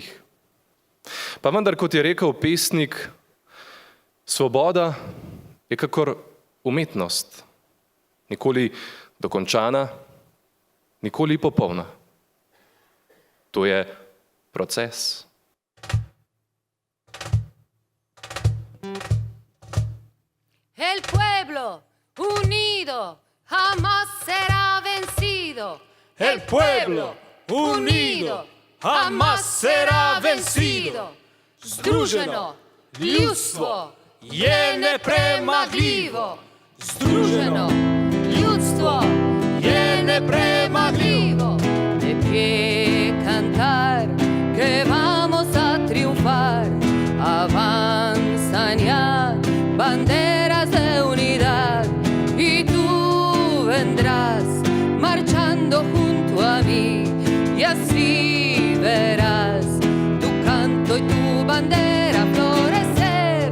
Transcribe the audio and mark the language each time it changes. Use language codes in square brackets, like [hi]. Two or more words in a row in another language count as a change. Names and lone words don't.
[sl] Pa vendar, kot je rekel pesnik, svoboda je kakor umetnost, nikoli dokončana, nikoli popolna. To je proces. [es] El pueblo unido jamás será vencido. El pueblo unido jamás será vencido. [sl] Združeno ljudstvo je nepremagljivo. Združeno ljudstvo je nepremagljivo. [es] De pie cantar que vamos a triunfar. Avanzan ya banderas de unidad y tú vendrás marchando junto a mí y así verás tu canto y tu bandera florecer.